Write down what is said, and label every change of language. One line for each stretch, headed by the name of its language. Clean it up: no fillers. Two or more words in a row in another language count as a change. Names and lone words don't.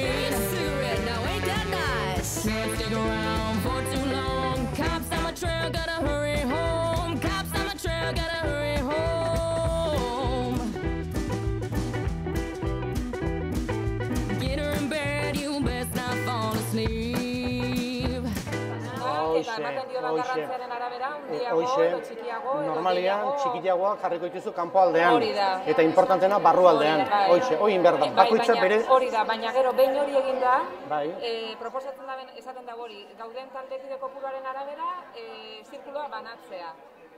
English: Give me a cigarette, now ain't that nice? Can't stick around for too long. Cops on my trail, gotta hurry home. Cops on my trail, gotta hurry home. Get her in bed, you best not fall asleep.
Basque: Eta ematen dio garrantziaren arabera, handiago edo txikiago. edo normalian gehiago. txikiagoak jarriko dituzu kanpoaldean. Hori da. Eta importantena barrualdean. Bai. Hoxe, hori behar da. Bai, Bakoitza baina bere... hori da, baina gero behin hori egin da, Bai. proposatzen da esaten da hori, gauden taldekide kopuruaren arabera, zirkuloa banatzea.